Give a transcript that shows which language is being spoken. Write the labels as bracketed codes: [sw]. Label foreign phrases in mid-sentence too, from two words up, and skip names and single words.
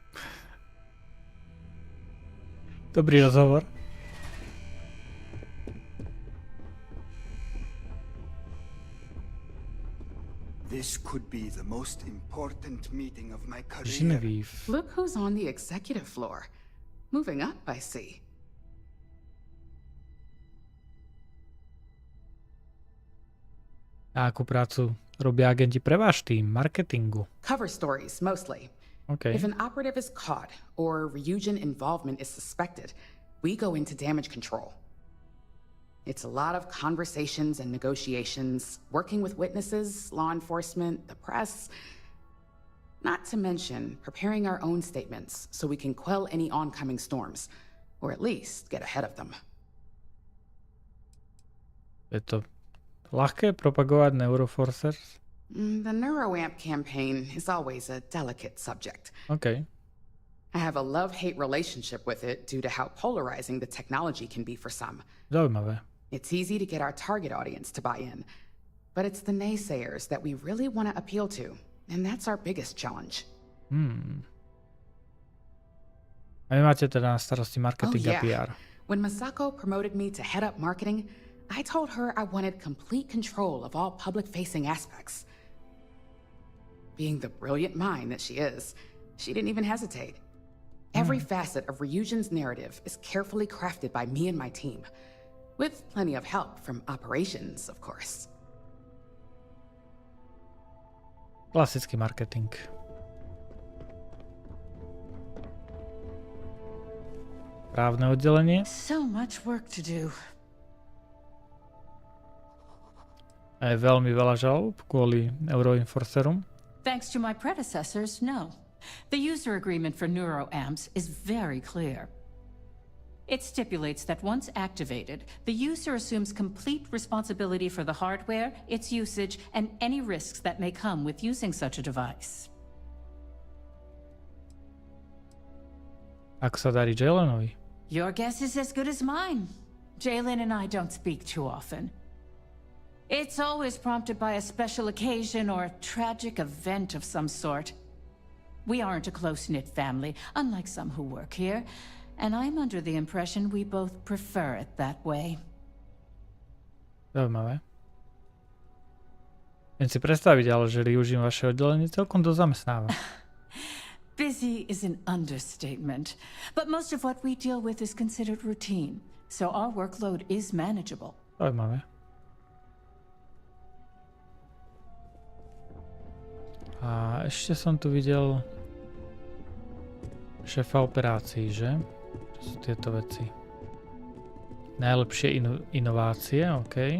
[sk] Dobrý rozhovor. [en] This could be the most important meeting of my career. Genevieve. Look who's on the executive floor. Moving up, I see. [sk] A akú prácu robia agenti pre váš tým, marketingu? [en] Cover stories, mostly. Okay. If an operative is caught or Ryujin involvement is suspected, we go into damage control. It's a lot of conversations and negotiations, working with witnesses, law enforcement, the press. Not to mention preparing our own statements so we can quell any oncoming storms, or at least get ahead of them. [sk] Je to ľahké propagovať neuroforcers? [en] The NeuroAmp campaign is always a delicate subject. Okay. I have a love-hate relationship with it due to how polarizing the technology can be for some. [sk] Zaujímavé. [en] It's easy to get our target audience to buy in, but it's the naysayers that we really want to appeal to, and that's our biggest challenge. [sk] A vy máte teda na starosti marketing a PR. [en] When Masako promoted me to head up marketing, I told her I wanted complete control of all public-facing aspects. Being the brilliant mind that she is, she didn't even hesitate. Every facet of Ryujin's narrative is carefully crafted by me and my team, with plenty of help from operations, of course. [sk] Klasický marketing. Právne oddelenie. [en] So much work to do. [sk] A je veľmi veľa žalob kvôli Euroenforcerom. [en] Thanks to my predecessors, no. The user agreement for NeuroAmps is very clear. It stipulates that once activated, the user assumes complete responsibility for the hardware, its usage, and any risks that may come with using such a device. [sk] Ako sa darí Jalenovi? [en] Your guess is as good as mine. Jalen and I don't speak too often. It's always prompted by a special occasion or a tragic event of some sort. We aren't a close-knit family, unlike some who work here, and I'm under the impression we both prefer it that way. [sk] Zaujímavé. Viem si predstaviť, ale že Ryujin vaše oddelenie celkom dosť zamestnáva. [en] Busy is an understatement, but most of what we deal with is considered routine, so our workload is manageable. [sk] Zaujímavé. A ešte som tu videl šéfa operácií, že? Čo sú tieto veci? Najlepšie inovácie, OK.